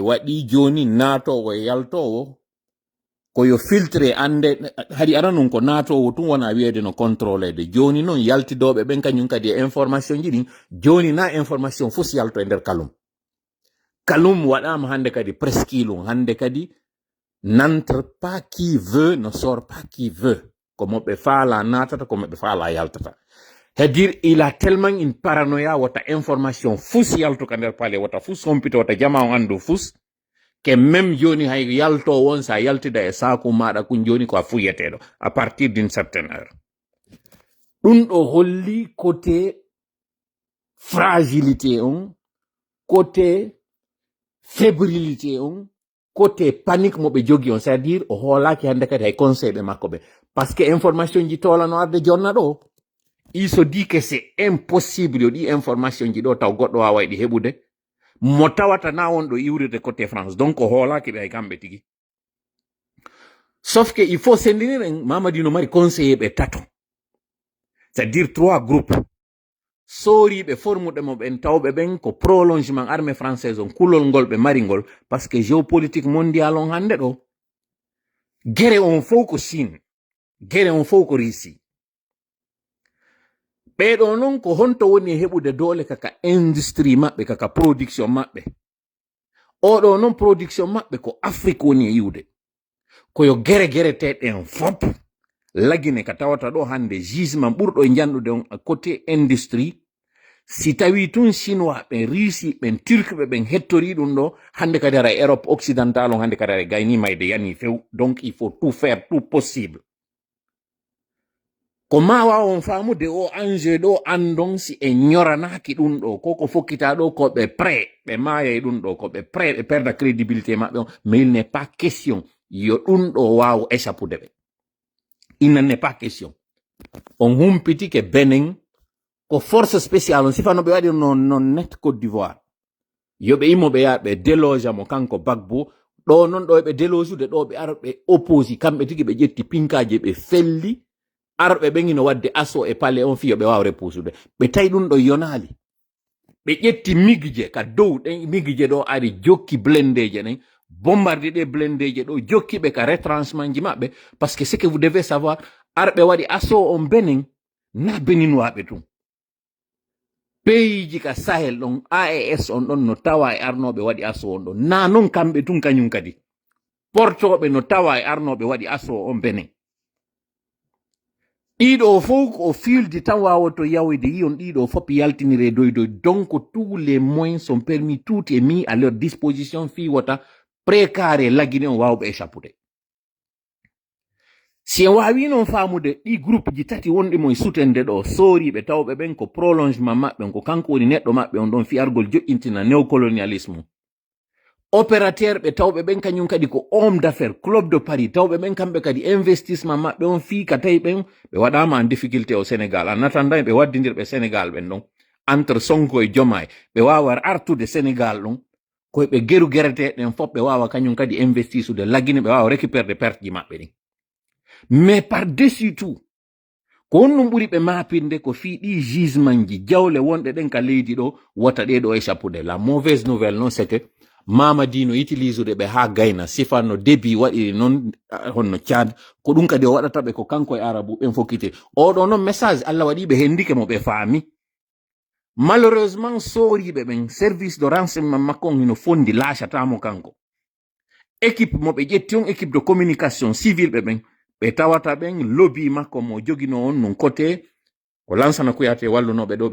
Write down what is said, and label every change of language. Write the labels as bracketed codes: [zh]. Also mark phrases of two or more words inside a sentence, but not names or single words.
[ff] waɗi joni natowo e yaltowo koyo filtré ande hadi ara non ko natowo tun wona wiyede no [fr] contrôlé de [ff] joni non yaltidoɓe ɓen kañum kadi e information ji ɗin joni na information fof yalto e nder kalum waɗama hande kadi presqu'île hande kadi [fr] n'entre pas qui veut, ne sort pas qui veut, [ff] ko moɓe faala natata ko moɓe faala yaltata. [fr] C'est-à-dire il a tellement une paranoïa [ff] wata information fus yalto ka nder paale wata fus sompito wata jama o andu fus [fr] que même [ff] joni hay yalto won sa yaltida e saku maɗa kun joni ko a fuyeteɗo [fr] à partir d'une certaine heure. [ff] Ɗum ɗo holli [fr] côté fragilité [ff] on, [fr] côté fébrilité [ff] on, [fr] côté panique [ff] mo ɓe jogi on, [fr] c'est-à-dire [ff] o hoolaki hande kadi hay conseil ɓe makko ɓe, [fr] parce que information [ff] ji tolano arde jonna ɗo [fr] il se dit que c'est impossible [ff] yo ɗi information ji ɗo taw goɗɗo wawa ɗi heɓude mo tawata na won ɗo iwrirde [fr] côté France, [ff] donc o hoolaki ɓe hay kamɓe tigi. [fr] Sauf que il faut [ff] sendiniren Mamadi no mari conseiller ɓe tato, [fr] c'est-à-dire 3 groupes [ff] soriɓe formuɗe mo ɓen tawɓe ɓen ko [fr] prolongement armée française [ff] on kulol ngol ɓe mari ngol [fr] par ce que géopolitique mondial [ff] on hannde ɗo gere on fof ko Chine gere on fof ko Russie ɓeɗo noon ko honto woni heɓude doole kaka industrie maɓɓe kaka production maɓɓe oɗo noon production maɓɓe ko Afrique woni e yiwde koyo gere teɗen fop lagine ka tawata ɗo hande gisement ɓurɗo e janɗude on [fr] côté industrie [ff] si tawi tun chinois ɓen Russie ɓen turque ɓen hettori ɗum ɗo hande kadi ara [fr] Europe occidentale [ff] on hande kadi ara gayni mayde yani few [fr] donc il faut tout faire tout possible [ff] ko ma wawon famude o enjeu ɗo andon si e ñoranaki ɗum ɗo koko fokkita ɗo ko ɓe prêt ɓe maya e ɗum ɗo ko ɓe prêt ɓe perda crédibilité maɓɓe on [fr] mais il n'est pas question [ff] yo ɗum ɗo wawa échappude ɓe [fr] il n'en est pas question [ff] on humpiti ke Benin ko [fr] force spéciale [ff] on sifano ɓe waɗi non net Côte d'Ivoire yoɓe immoɓe yaha ɓe déloge mo kanko Gbagbo ɗo non ɗo ɓe [fr] déloge de [ff] ɗo ɓe ara ɓe opposi kamɓe tigi ɓe ƴetti pinkaji ɓe felli arɓe ɓen ino wadde asso e palais on fiyo ɓe wawa repusude ɓe tawi ɗum ɗo yonali ɓe ƴetti migje ka dow ɗen migje ɗo ari jokki blendeje ɗen bombarde ɗe blendeje ɗo jokkiɓe ka retranchement ji maɓɓe [fr] par ce que ce que vous devez savoir [ff] arɓe waɗi asso on Benin na Beninwaɓe tun pays ji ka Sahel ɗon AES on ɗon no tawa e arnoɓe waɗi asso on ɗon na non kamɓe tun kañum kadi portoɓe no tawa e arnoɓe waɗi asso on Benin ɗiɗo fof ko fiilde tan wawoto yawde yiyon ɗiɗo fop yaltinire doydoy [fr] donc tous les moyens sont permis tout est mis à leur disposition [ff] fi wota précaré lagine on wawɓe échappude si en wawi noon famude ɗi groupe ji tati wonɗi mo e sutende ɗo soriɓe tawɓe ɓen ko prolongement maɓɓe ko kanko woni neɗɗo maɓɓe on ɗon fiyargol joƴƴintina [fr] néocolonialisme opérateur [ff] ɓe tawɓe ɓen kañum kadi ko [fr] homme d'affaires club de Paris [ff] tawɓe ɓen kamɓe kadi investissement maɓɓe on fii ka tawi ɓen ɓe waɗama [fr] en difficulté au Sénégal en attendant [ff] ɓe waddidirɓe Sénégal ɓen ɗon entre Sonko e Diomaye ɓe wawa artude Sénégal ɗon koyeɓe geru gereteɗen fop ɓe wawa kañum kadi investisude lagine ɓe wawa récupérde perte ji maɓɓe ɗin [fr] mais par dessus tout [ff] ko honɗum ɓuri ɓe mapinde ko fii ɗi gisement ji jawle wonɗe ɗen ka leydi ɗo wota ɗeɗo échappude [fr] la mauvaise nouvelle non c'est que [ff] Mamadi no [fr] utilise de [ff] ɓe ha gayna sifanno débit waɗiri noon honno Tchad ko ɗum kadi o waɗata ɓe ko kanko e arabu ɓen fokkite oɗo noon message Allah waɗi ɓe hendike mo ɓe faami malheureusement soriɓe ɓen [fr] service de renseignement [ff] makko on hino fondi lachatamo kanko équipe mo ɓe ƴetti on [fr] équipe de communication civile [ff] ɓe ɓe tawata ɓen lobby makko mo jogino on non côté ko lansana kuyate wallunoɓe ɗo ɓe